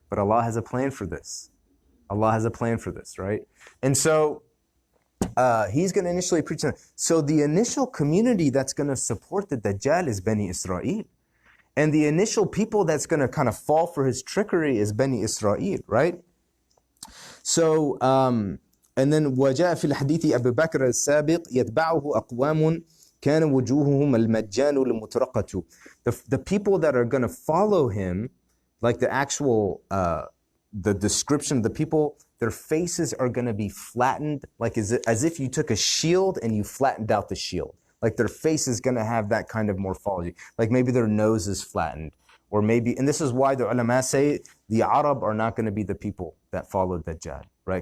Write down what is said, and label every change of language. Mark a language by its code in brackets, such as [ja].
[en] But Allah has a plan for this. Allah has a plan for this, right? And so he's going to initially preach. So the initial community that's going to support the Dajjal is Bani Israel. And the initial people that's going to kind of fall for his trickery is Bani Israel, right? So, and then [ar] وَجَاءَ فِي الْحَدِيثِ أَبُو بَكْرَ السَّابِقِ يَتْبَعُهُ أَقْوَامٌ كَانَ وُجُوهُهُمْ الْمَجَّانُ الْمُتْرَقَةُ. [en] The people that are going to follow him, like the actual the description of the people, their faces are going to be flattened, like as if you took a shield and you flattened out the shield. Like their face is going to have that kind of morphology. Like maybe their nose is flattened, or maybe, and this is why the ulama say the Arab are not going to be the people that follow Dajjal, right?